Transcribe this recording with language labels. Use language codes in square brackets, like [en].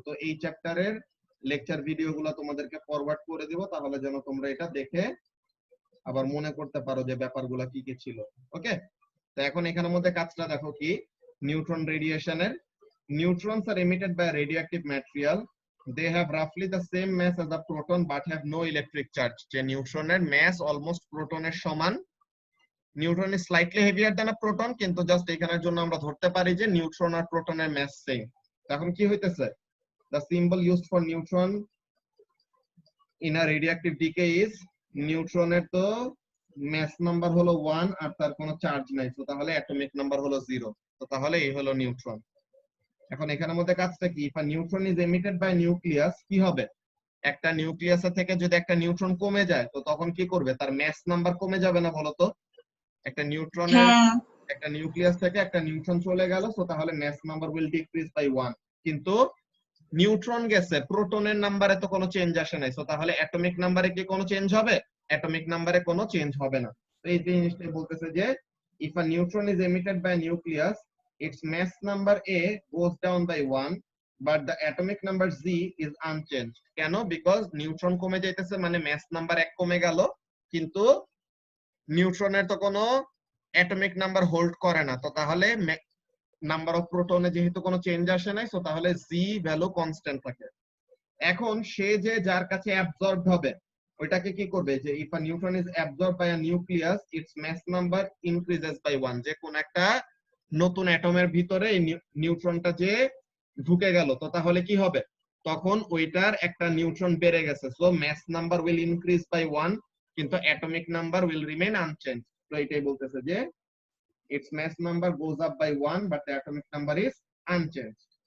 [bn] তো এই চ্যাপ্টারের লেকচার ভিডিওগুলো তোমাদেরকে ফরওয়ার্ড করে দিব, তাহলে যেন তোমরা এটা দেখে আবার মনে করতে পারো যে ব্যাপারগুলো কি কি ছিল। ওকে, তো এখন এখানের মধ্যে কাজটা দেখো কি, নিউট্রন রেডিয়েশনের, [en] neutrons are emitted by a radioactive material. They have roughly the same mass as a proton but have no electric charge. [bn] যে নিউট্রনের mass almost প্রোটনের সমান, neutron [en] is slightly heavier than a proton, [bn] কিন্তু just এখানের জন্য আমরা ধরতে পারি যে neutron আর প্রোটনের mass same। এখন কি হইতেছে, [en] the symbol used for neutron in a radioactive decay is, [bn] নিউট্রনের তো mass number হলো 1 আর তার কোনো চার্জ নাই, তো তাহলে অ্যাটমিক নাম্বার হলো 0। তো তাহলে এই হলো নিউট্রন। এখন এখানের মধ্যে কাজটা কি, [en] if a neutron is emitted by nucleus, [bn] কি হবে, একটা নিউক্লিয়াসের থেকে যদি একটা নিউট্রন কমে যায়, তো তখন কি করবে, তার ম্যাস নাম্বার কমে যাবে না বলতো? একটা নিউট্রনের হ্যাঁ। একটা নিউক্লিয়াস থেকে একটা নিউট্রন চলে গেল, তো তাহলে mass number [en] Will decrease by 1। [bn] কিন্তু নিউট্রন গেছে, প্রোটনের নাম্বারে তো কোনো চেঞ্জ আসে নাই, তো তাহলে অ্যাটমিক নাম্বারে কি কোনো চেঞ্জ হবে? অ্যাটমিক নাম্বারে কোনো চেঞ্জ হবে না। তো এই জিনিসটাই বলতেছে যে [en] If a neutron is emitted by nucleus, its mass number A goes down by 1 but the atomic number Z is unchanged. [bn] কেন? বিকজ নিউট্রন কমে যাইতেছে মানে ম্যাস নাম্বার 1 কমে গেল, কিন্তু নিউট্রনের তো কোনো অ্যাটমিক নাম্বার হোল্ড করে না, তো তাহলে নাম্বার অফ প্রোটনে যেহেতু কোনো চেঞ্জ আসে নাই, সো তাহলে জি ভ্যালু কনস্ট্যান্ট থাকে। এখন সে যে যার কাছে অ্যাবজর্বড হবে ওইটাকে কি করবে, [en] যে if a neutron is absorbed by a nucleus its mass number increases by 1। [bn] যে কোন একটা নতুন অ্যাটমের ভিতরে এই নিউট্রনটা যে ঢুকে গেল, তো তাহলে কি হবে, তখন ওইটার একটা নিউট্রন বেড়ে গেছে, so [en] mass number will increase by 1 [bn] কিন্তু [en] Atomic number will remain unchange. [bn] তো এটাই বলতেছে যে [en] its mass number goes up by 1 but the atomic number is unchanged।